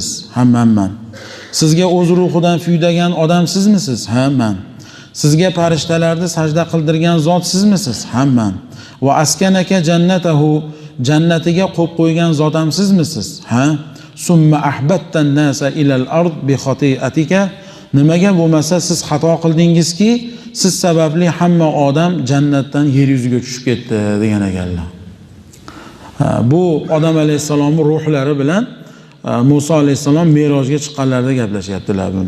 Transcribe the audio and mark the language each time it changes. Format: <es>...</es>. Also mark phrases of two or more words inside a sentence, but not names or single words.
<uz>Ha, men. Sizga o'z ruhidan fuydagan odam sizmisiz? Ha, men. Sizga farishtalarni sajda qildirgan zot sizmisiz? Ha, men.</uz> <ar>وأسكنك جنته,</ar> <uz>jannatiga qo'yib qo'ygan zot ham sizmisiz?</uz> <ar>Ha. ثم أهبطت الناس إلى الأرض بخطيئتك.</ar> <uz>Nimaga bo'lmasa siz xato qildingizki, siz sababli hamma odam jannatdan yer yuziga tushib ketdi degan ekanlar. Bu Odam alayhissalomning ruhlari bilan Musa alayhissalom Merojga chiqqanlarida gaplashyaptilar buni.</uz>